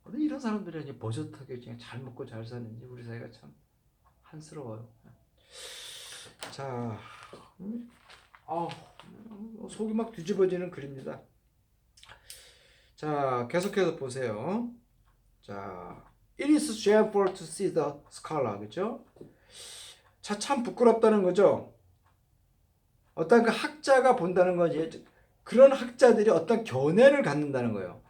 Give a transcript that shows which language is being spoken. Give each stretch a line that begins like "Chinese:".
Korean: 이런 사람들이 버젓하게 그냥 잘 먹고 잘 사는지 우리 사회가 참 한스러워요. 자, 속이 막 뒤집어지는 글입니다. 자, 계속해서 보세요.
English: 자, it is shameful to see the scholar,
Korean: 그죠? 자, 참 부끄럽다는 거죠. 어떤 그 학자가 본다는 거지. 그런 학자들이 어떤 견해를 갖는다는 거예요.